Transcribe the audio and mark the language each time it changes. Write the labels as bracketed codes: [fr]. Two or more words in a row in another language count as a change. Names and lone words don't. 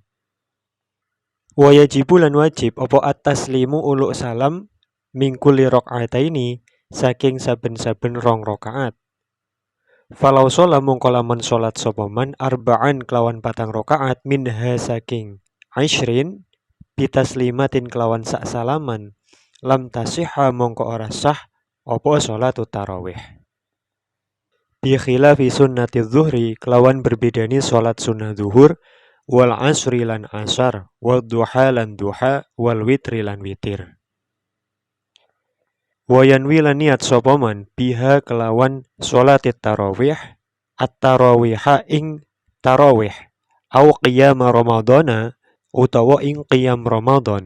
[ar] Wa yajibu [jv] lan wajib apa at-taslimu uluk salam mingkuli rakaataini saking saben-saben rong rakaat. Falau sholat mongko lamun sholat sapa [ar] man arba'an [jv] kelawan patang rakaat minha saking 20 bitaslimatin kelawan sak salaman [ar] lam tasihha [jv] mongko ora sah apa [ar] sholatut tarawih. Bi khilafi sunnati zuhri [jv] kelawan berbedani sholat sunnah zuhur [ar] wal asri [jv] lan asar [ar] wal duha [jv] lan duha [ar] wal witri [jv] lan witir. Wayanwi lan niat sapa [ar] man biha [jv] kelawan [ar] sholatit tarawih at-tarawiha [jv] ing tarawih [ar] au qiyam ramadhana [jv] utawa ing qiyam Ramadan.